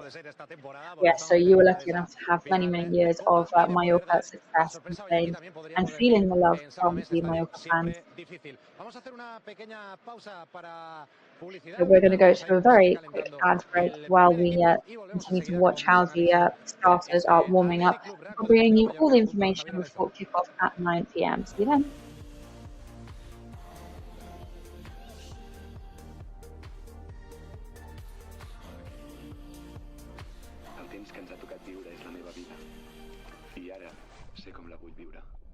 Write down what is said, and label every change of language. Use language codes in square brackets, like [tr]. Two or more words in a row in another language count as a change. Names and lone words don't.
[en] Yes, so you were lucky enough to have many, many years of Mallorca success in Spain and feeling the love from the Mallorca fans. So we're going to go to a very quick ad break while we continue to watch how the starters are warming up. We're bringing you all the information before kickoff at 9 p.m. See you then. [ca] El temps que ens ha tocat viure és la meva vida. I ara sé com la vull viure.